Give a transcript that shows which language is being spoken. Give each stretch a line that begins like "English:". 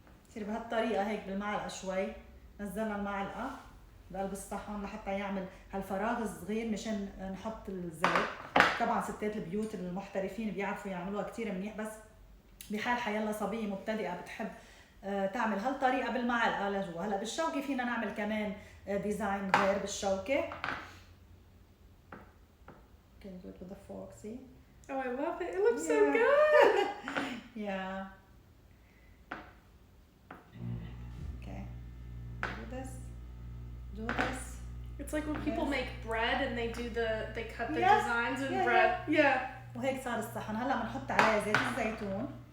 Arabic: يصير بهالطريقة هيك بالمعلقة شوي، نزلنا المعلقة بقلب الصحن لحتى يعمل هالفراغ الصغير مشان نحط الزيت. طبعا ستات البيوت المحترفين بيعرفوا يعملوها كتير منيح، بس بحال حيلا صبية مبتدئة بتحب تعمل هالطريقة بالمعلقة لجوا. هلا بالشوكة فينا نعمل كمان ديزاين غير بالشوكة.
English: Can do it with a fork, see? Oh, I love it. It looks so good. Yeah. Okay. Do this. Do this. It's like when people make bread and they cut the Yeah. designs in Yeah, bread. Yeah.
Arabic: وهيك صار الصحن. هلا بنحط عليه زيت الزيتون.